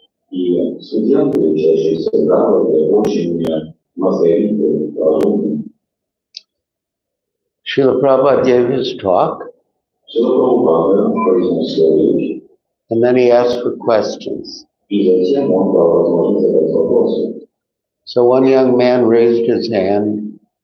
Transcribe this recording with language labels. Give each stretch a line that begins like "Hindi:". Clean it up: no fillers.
Russian: И студенты, учащиеся в Гарварде, очень мозговитые, разумные.
English: Srila Prabhupada gave his talk.
Russian: Шрила Прабхупада произнес свою речь.
English: And then he asked for questions.
Russian: И затем он дал возможность задать вопросы.
English: So one young man raised his hand.